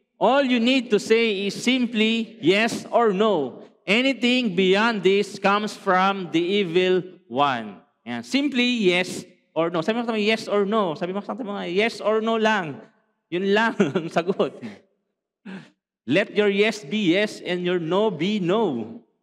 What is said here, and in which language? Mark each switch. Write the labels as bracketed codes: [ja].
[en] All you need to say is simply yes or no. Anything beyond this comes from the evil one. [tl] Yan. [en] Simply yes or no. [tl] Sabi mo sa [en] yes or no. [tl] Sabi mo sa mga yes or no lang. Yun lang ang sagot. [en] Let your yes be yes and your no be no.